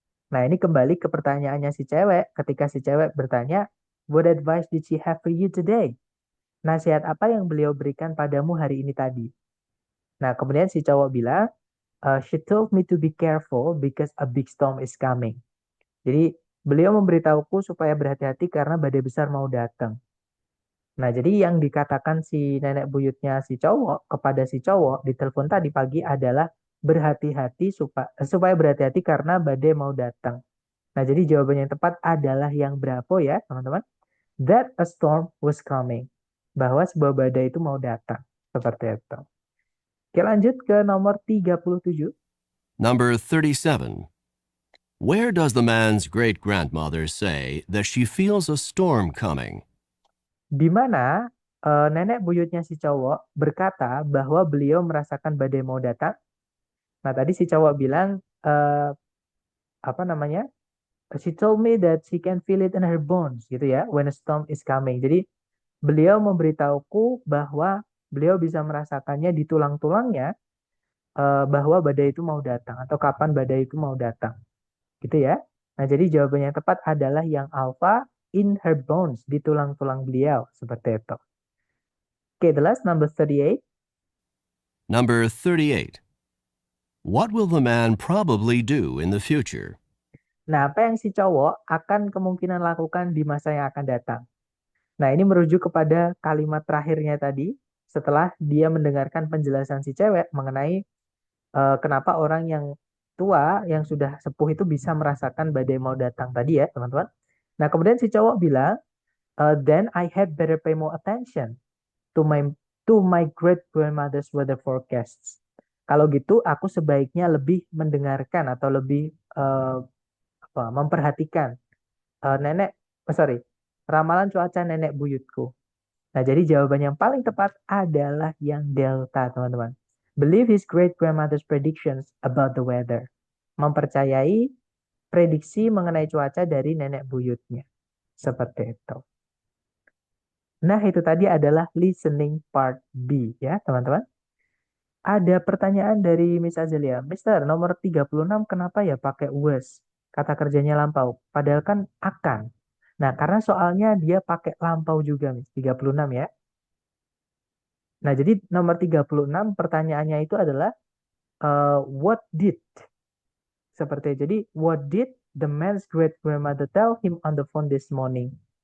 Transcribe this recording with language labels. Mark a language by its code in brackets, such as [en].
[id] Nah, ini kembali ke pertanyaannya si cewek. Ketika si cewek bertanya, [en] what advice did she have for you today? [id] Nasihat apa yang beliau berikan padamu hari ini tadi? Nah, kemudian si cowok bilang, [en] she told me to be careful because a big storm is coming. [id] Jadi, beliau memberitahuku supaya berhati-hati karena badai besar mau datang. Nah, jadi yang dikatakan si nenek buyutnya si cowok kepada si cowok di telepon tadi pagi adalah berhati-hati supaya berhati-hati karena badai mau datang. Nah, jadi jawabannya yang tepat adalah yang bravo ya, teman-teman. [en] That a storm was coming. [id] Bahwa sebuah badai itu mau datang. Seperti itu. Oke, lanjut ke nomor 37. [en] Number 37. Where does the man's great-grandmother say that she feels a storm coming? [id] Di mana nenek buyutnya si cowok berkata bahwa beliau merasakan badai mau datang. Nah, tadi si cowok bilang, apa namanya? [en] She told me that she can feel it in her bones, [id] gitu ya, [en] when a storm is coming. [id] Jadi, beliau memberitahuku bahwa beliau bisa merasakannya di tulang-tulangnya bahwa badai itu mau datang atau kapan badai itu mau datang. Gitu ya. Nah, jadi jawabannya yang tepat adalah yang alpha, [en] in her bones, [id] di tulang-tulang beliau. Seperti itu. [en] Oke, the last number 38. Number 38. What will the man probably do in the future? [id] Nah, apa yang si cowok akan kemungkinan lakukan di masa yang akan datang? Nah, ini merujuk kepada kalimat terakhirnya tadi setelah dia mendengarkan penjelasan si cewek mengenai kenapa orang yang tua, yang sudah sepuh itu bisa merasakan badai mau datang tadi ya, teman-teman. Nah, kemudian si cowok bilang, [en] then I had better pay more attention to my great grandmother's weather forecasts. [id] Kalau gitu, aku sebaiknya lebih mendengarkan atau lebih memperhatikan ramalan cuaca nenek buyutku. Nah, jadi jawaban yang paling tepat adalah yang delta, teman-teman. [en] Believe his great grandmother's predictions about the weather. [id] Mempercayai prediksi mengenai cuaca dari nenek buyutnya. Seperti itu. Nah, itu tadi adalah listening part B ya, teman-teman. Ada pertanyaan dari Miss Azelia. Mister, nomor 36 kenapa ya pakai was? Kata kerjanya lampau. Padahal kan akan. Nah, karena soalnya dia pakai lampau juga, Miss. 36 ya. Nah, jadi nomor 36 pertanyaannya itu adalah [en] what did? [id] Seperti jadi, [en] what did the man's great grandmother tell him on the phone this morning?